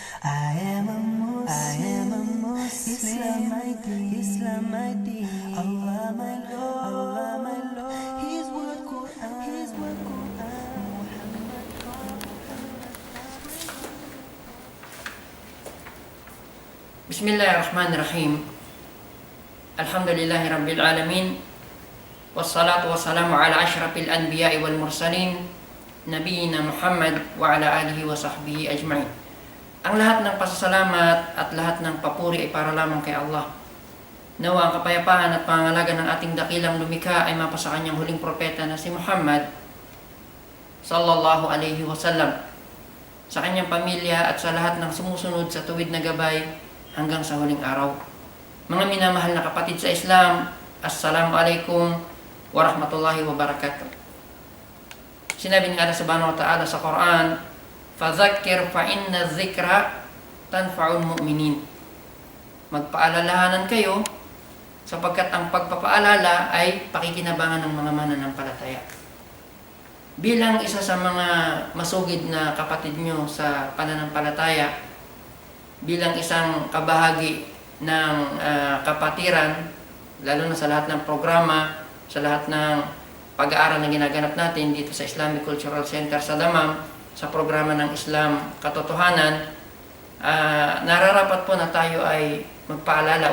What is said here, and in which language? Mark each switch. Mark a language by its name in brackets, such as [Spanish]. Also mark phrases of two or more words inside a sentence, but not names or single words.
[English] I am a Muslim, I am a Muslim. Islam my deen, Allah my Lord, Allah my Lord. His word Quran, His word Quran. Muhammad [Arabic] بسم الله الرحمن الرحيم. الحمد لله رب العالمين. والصلاة والسلام على أشرف الأنبياء والمرسلين، نبينا محمد وعلى آله وصحبه أجمعين. [Filipino] Ang lahat ng pasasalamat at lahat ng papuri ay para lamang kay Allah. Nawa ang kapayapaan at pangangalaga ng ating dakilang lumikha ay mapa sa kanyang huling propeta na si Muhammad [Arabic] صلى الله عليه وسلم, [Filipino] sa kanyang pamilya at sa lahat ng sumusunod sa tuwid na gabay hanggang sa huling araw. Mga minamahal na kapatid sa Islam, [Arabic] السلام عليكم ورحمة الله وبركاته. [Filipino] Sinabi ni Allah [Arabic] سبحانه وتعالى [Filipino] sa Quran, [Arabic] "فذكر فإن الذكرى تنفع المؤمنين." [Filipino] Magpaalalahanan kayo sapagkat ang pagpapaalala ay pakikinabangan ng mga mananampalataya. Bilang isa sa mga masugid na kapatid nyo sa pananampalataya, bilang isang kabahagi ng kapatiran, lalo na sa lahat ng programa, sa lahat ng pag-aaral na ginaganap natin dito sa Islamic Cultural Center sa Damam, sa programa ng Islam Katotohanan, nararapat po na tayo ay magpaalala.